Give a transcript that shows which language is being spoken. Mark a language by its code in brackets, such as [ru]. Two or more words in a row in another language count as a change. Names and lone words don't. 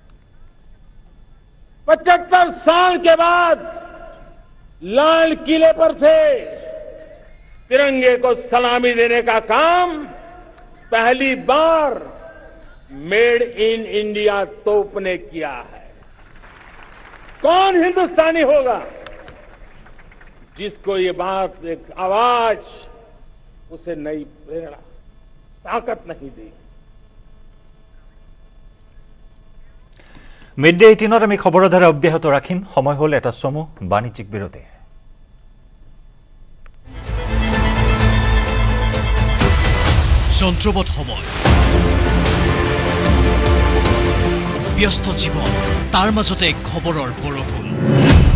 [hi] 75 साल के बाद लाल किले पर से तिरंगे को सलामी देने का काम पहली बार [en] Made in India [hi] तोप ने किया है। कौन हिंदुस्तानी होगा जिसको ये बात, एक आवाज उसे नई प्रेरणा, ताकत नहीं दी। [as] মিড ডে 18 আমি খবৰৰ ধাৰা অব্যাহত ৰাখিম। সময় হ'ল এটা চমু বাণিজ্যিক বিৰতি। যন্ত্ৰবৎ সময়, ব্যস্ত জীৱন, তাৰ মাজতে খবৰৰ বৰষুণ।